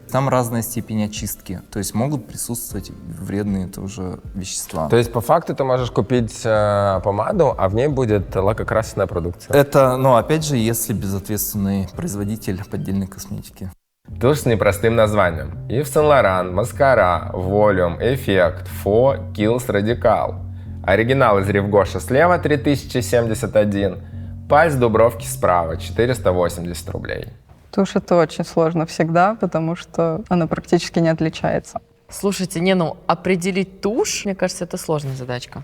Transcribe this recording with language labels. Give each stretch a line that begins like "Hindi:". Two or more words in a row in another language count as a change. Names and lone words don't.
Russian: Там разная степень очистки, то есть могут присутствовать вредные тоже вещества. То есть, по факту, ты можешь купить помаду, а в ней будет лакокрасочная продукция. Это, ну, опять же, если безответственный производитель поддельной косметики. Тушь с непростым названием. Yves Saint Laurent, Mascara, Volume, Effect, Faux, Kills, Radical. Оригинал из Ревгоша слева 3071, Пальц Дубровки справа 480 рублей. Тушь это очень сложно всегда, потому что она практически не отличается. Слушайте, определить тушь, мне кажется, это сложная задачка.